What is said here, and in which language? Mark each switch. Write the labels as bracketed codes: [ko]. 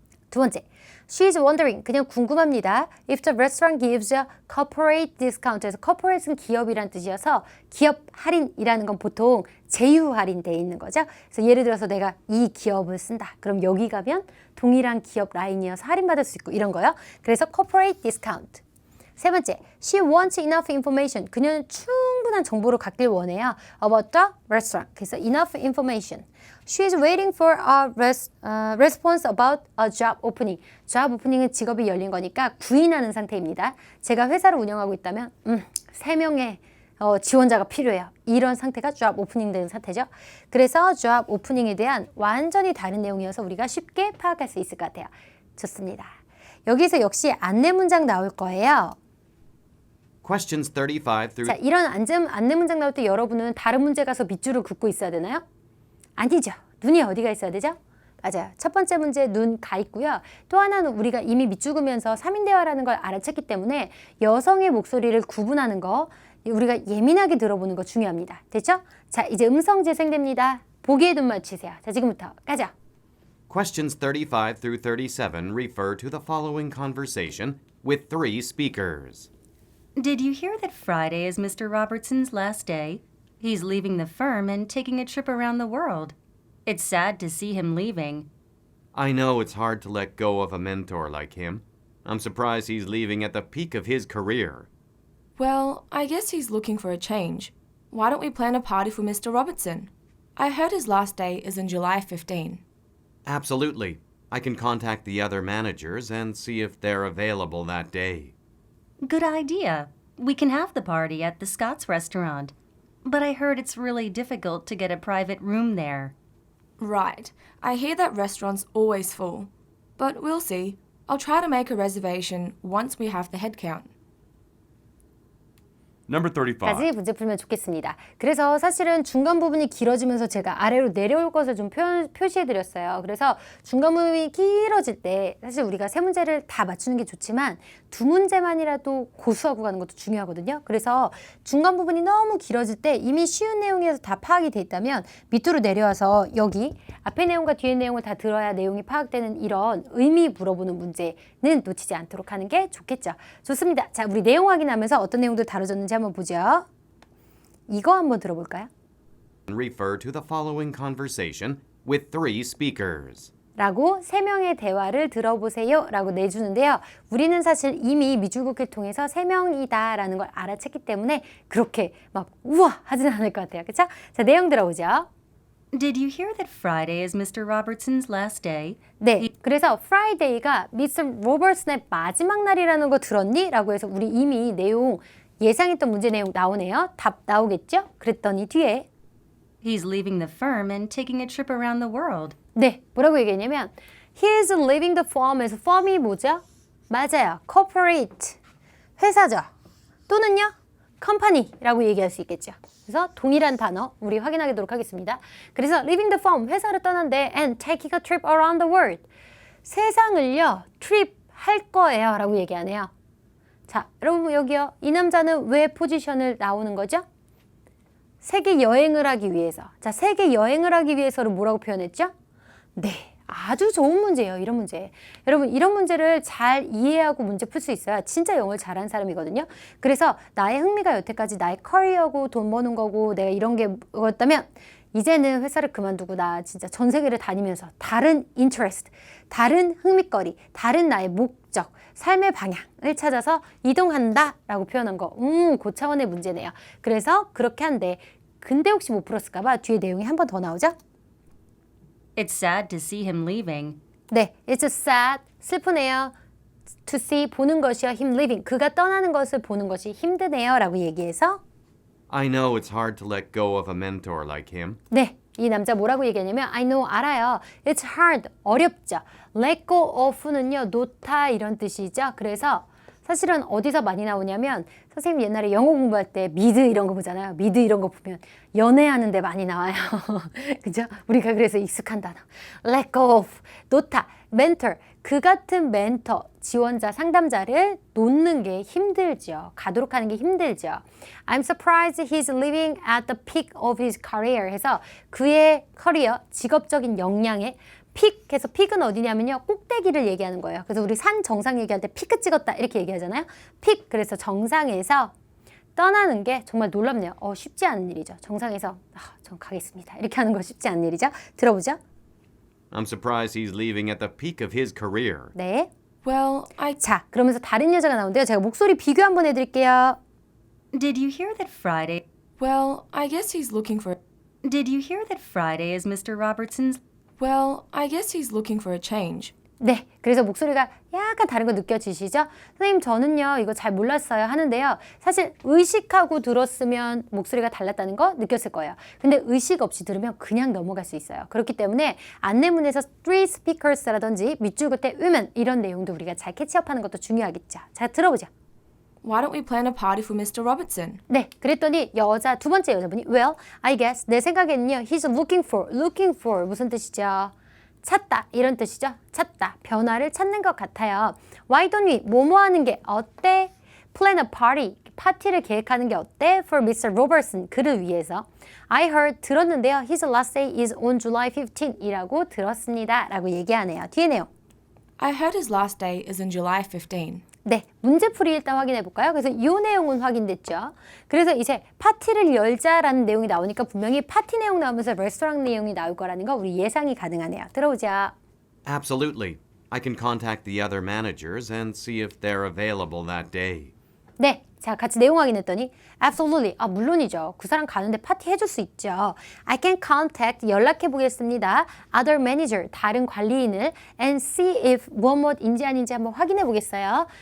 [ko] 두 번째. [en] She's wondering. [ko] 그냥 궁금합니다. [en] If the restaurant gives a corporate discount. [ko] 에서 corporate는 기업이란 뜻이어서 기업 할인이라는 건 보통 제휴 할인되어 있는 거죠. 그래서 예를 들어서 내가 이 기업을 쓴다. 그럼 여기 가면 동일한 기업 라인이어서 할인받을 수 있고 이런 거요. [en] 그래서 corporate discount. [ko] 세 번째, [en] she wants enough information. [ko] 그녀는 충분한 정보를 갖길 원해요. [en] About the restaurant. 그래서 enough information. She is waiting for a response about a job opening. [ko] job opening은 직업이 열린 거니까 구인하는 상태입니다. 제가 회사를 운영하고 있다면 3명의 지원자가 필요해요. 이런 상태가 job opening 되는 상태죠. 그래서 job opening에 대한 완전히 다른 내용이어서 우리가 쉽게 파악할 수 있을 것 같아요. 좋습니다. 여기서 역시 안내 문장 나올 거예요. [en] Questions 35 through [ko] 자, 이런 안내 문장 나올 때 여러분은 다른 문제 가서 밑줄을 긋고 있어야 되나요? 아니죠. 눈이 어디가 있어야 되죠? 맞아요. 첫 번째 문제 눈 가 있고요. 또 하나는 우리가 이미 밑죽으면서 3인 대화라는 걸 알아챘기 때문에 여성의 목소리를 구분하는 거 우리가 예민하게 들어보는 거 중요합니다. 됐죠? 자, 이제 음성 재생됩니다. 보기에 눈 맞추세요. 자, 지금부터 가자. [en] Questions 35 through 37 refer to the following conversation with three speakers. Did you hear that Friday is Mr. Robertson's last day? He's leaving the firm and taking a trip around the world. It's sad to see him leaving. I know it's hard to let go of a mentor like him. I'm surprised he's leaving at the peak of his career. Well, I guess he's looking for a change. Why don't we plan a party for Mr. Robertson? I heard his last day is in July 15. Absolutely. I can contact the other managers and see if they're available that day. Good idea. We can have the party at the Scott's restaurant. But I heard it's really difficult to get a private room there. Right. I hear that restaurant's always full. But we'll see. I'll try to make a reservation once we have the head count. Number 35. [ko] 까지 문제 풀면 좋겠습니다. 그래서 사실은 중간 부분이 길어지면서 제가 아래로 내려올 것을 좀 표시해드렸어요. 그래서 중간 부분이 길어질 때 사실 우리가 세 문제를 다 맞추는 게 좋지만 두 문제만이라도 고수하고 가는 것도 중요하거든요. 그래서 중간 부분이 너무 길어질 때 이미 쉬운 내용에서 다 파악이 돼 있다면 밑으로 내려와서 여기 앞에 내용과 뒤에 내용을 다 들어야 내용이 파악되는 이런 의미 물어보는 문제는 놓치지 않도록 하는 게 좋겠죠. 좋습니다. 자, 우리 내용 확인하면서 어떤 내용들 다뤄졌는지 한번 보죠. 이거 한번 들어볼까요? [en] Refer to the following conversation with three speakers. [ko] 라고 세 명의 대화를 들어보세요 라고 내주는데요. 우리는 사실 이미 미주국을 통해서 세 명이다 라는 걸 알아챘기 때문에 그렇게 막 우와 하진 않을 것 같아요. 그쵸? 자, 내용 들어보죠. [en] Did you hear that Friday is Mr. Robertson's last day? [ko] 네, 그래서 Friday가 미스 로버슨의 마지막 날이라는 거 들었니? 라고 해서 우리 이미 내용 예상했던 문제 내용 나오네요. 답 나오겠죠? 그랬더니 뒤에 [en] He's leaving the firm and taking a trip around the world. [ko] 네, 뭐라고 얘기했냐면 [en] He's leaving the firm [ko] 에서 firm이 뭐죠? 맞아요. corporate, 회사죠. 또는요? company라고 얘기할 수 있겠죠. 그래서 동일한 단어 우리 확인하도록 하겠습니다. 그래서 [en] leaving the firm, [ko] 회사를 떠난대 [en] and taking a trip around the world. [ko] 세상을요, trip 할 거예요 라고 얘기하네요. 자, 여러분 여기요. 이 남자는 왜 포지션을 나오는 거죠? 세계 여행을 하기 위해서. 자, 세계 여행을 하기 위해서를 뭐라고 표현했죠? 네, 아주 좋은 문제예요. 이런 문제. 여러분 이런 문제를 잘 이해하고 문제 풀 수 있어야 진짜 영어를 잘하는 사람이거든요. 그래서 나의 흥미가 여태까지 나의 커리어고 돈 버는 거고 내가 이런 게 뭐였다면 이제는 회사를 그만두고 나 진짜 전 세계를 다니면서 다른 interest, 다른 흥미거리, 다른 나의 목적, 삶의 방향을 찾아서 이동한다 라고 표현한 거. 그 차원의 문제네요. 그래서 그렇게 한데 근데 혹시 못 풀었을까 봐 뒤에 내용이 한 번 더 나오죠? [en] It's sad to see him leaving. [ko] 네, [en] it's sad, [ko] 슬프네요. [en] To see, [ko] 보는 것이요. [en] him leaving, [ko] 그가 떠나는 것을 보는 것이 힘드네요 라고 얘기해서 [en] I know it's hard to let go of a mentor like him. [ko] 네, 이 남자 뭐라고 얘기하냐면 [en] I know, [ko] 알아요. [en] It's hard, [ko] 어렵죠. Let go of는요, 놓다 이런 뜻이죠. 그래서 사실은 어디서 많이 나오냐면 선생님 옛날에 영어 공부할 때 미드 이런 거 보잖아요. 미드 이런 거 보면 연애하는 데 많이 나와요. 그죠? 우리가 그래서 익숙한 단어. [en] Let go of, [ko] 놓다. mentor, 그 같은 멘터, 지원자, 상담자를 놓는 게 힘들죠. 가도록 하는 게 힘들죠. [en] I'm surprised he's living at the peak of his career [ko] 해서 그의 커리어, 직업적인 역량의 픽 해서 픽은 어디냐면요. 꼭대기를 얘기하는 거예요. 그래서 우리 산 정상 얘기할 때 피크 찍었다 이렇게 얘기하잖아요. 픽, 그래서 정상에서 떠나는 게 정말 놀랍네요. 쉽지 않은 일이죠. 정상에서 전 가겠습니다. 이렇게 하는 거 쉽지 않은 일이죠. 들어보죠. [en] I'm surprised he's leaving at the peak of his career. [ko] 네. [en] Well, [ko] 자, 그러면서 다른 여자가 나오는데요. 제가 목소리 비교 한번 해드릴게요. [en] Did you hear that Friday? Well, I guess he's looking for... Did you hear that Friday is Mr. Robertson's? Well, I guess he's looking for a change. [ko] 네, 그래서 목소리가 약간 다른 거 느껴지시죠? 선생님 저는요 이거 잘 몰랐어요 하는데요. 사실 의식하고 들었으면 목소리가 달랐다는 거 느꼈을 거예요. 근데 의식 없이 들으면 그냥 넘어갈 수 있어요. 그렇기 때문에 안내문에서 [en] three speakers [ko] 라든지 밑줄 긋에 women 이런 내용도 우리가 잘 캐치업하는 것도 중요하겠죠. 자, 들어보죠. [en] Why don't we plan a party for Mr. Robertson? [ko] 네, 그랬더니 두 번째 여자분이 [en] Well, I guess [ko] 내 생각에는요. [en] He's looking for [ko] 무슨 뜻이죠? 찾다 이런 뜻이죠. 찾다, 변화를 찾는 것 같아요. [en] Why don't we [ko] 뭐뭐 하는 게 어때? [en] Plan a party, [ko] 파티를 계획하는 게 어때? [en] For Mr. [ko] Robertson, 그를 위해서. [en] I heard, [ko] 들었는데요. [en] His last day is on July 15 [ko] 이라고 들었습니다. 라고 얘기하네요. 뒤에 내용. [en] I heard his last day is on July 15. [ko] 네, 문제풀이 일단 확인해 볼까요? 그래서 이 내용은 확인됐죠. 그래서 이제 파티를 열자라는 내용이 나오니까 분명히 파티 내용 나오면서 레스토랑 내용이 나올 거라는 거 우리 예상이 가능하네요. 들어오죠. [en] Absolutely. I can contact the other managers and see if they're available that day. [ko] 네, 자 같이 내용 확인했더니 [en] Absolutely, [ko] 물론이죠. 그 사람 가는데 파티 해줄 수 있죠. [en] I can contact, [ko] 연락해 보겠습니다. [en] Other manager, [ko] 다른 관리인을 [en] and see if [ko] 무엇인지 아닌지 한번 확인해 보겠어요.